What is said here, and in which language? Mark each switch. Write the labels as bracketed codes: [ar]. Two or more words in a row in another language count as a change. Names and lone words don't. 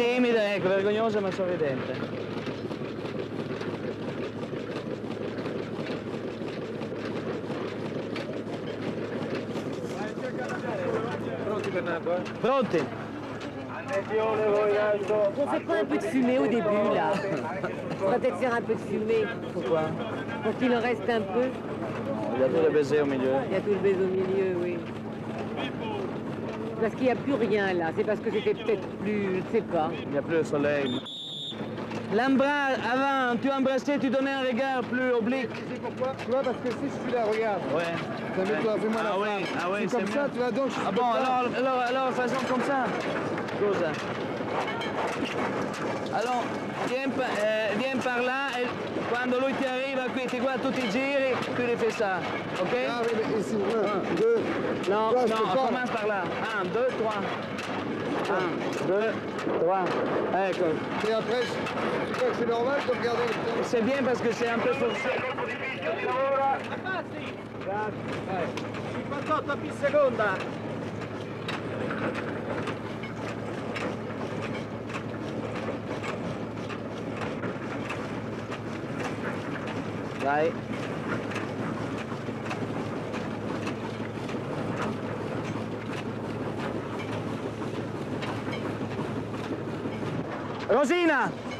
[it] Timida, ecco, vergognosa ma sorridente. Pronti, Bernardo? Pronti? Attenzione voi in alto. [fr] On fait pas un peu de fumée au début, là. On va peut-être faire un peu de fumée Pourquoi? pour qu'il en reste un peu. Il y a tout le baiser au milieu. Il y a tout le baiser au milieu, oui. Parce qu'il n'y a plus rien, là. C'est parce que c'était peut-être plus... Je sais pas. Il n'y a plus le soleil. L'embrasse, avant, tu embrassais, tu donnais un regard plus oblique. Tu sais pourquoi? Tu vois, parce que si je suis là, regarde. Ouais. Fais-moi la Ah oui, femme. ah oui, C'est comme c'est ça, mieux. tu vois, donc je Ah peux bon, pas. alors faisons comme ça. Scusa. Alors, viens par là et [it] quando lui ti arriva qui, ti guarda, tu ti giri, [fr] tu lui fais ça, ok? Ah oui, mais ici, 1, 2. Non, Toi, je non, peux on pas. commence par là. 1, 2, 3. 1, 2, 3. Ecco. Et après, tu crois que c'est normal de regarder le temps? C'est bien parce que c'est un peu forcé. [it] 58 più seconda. Dai. Rosina!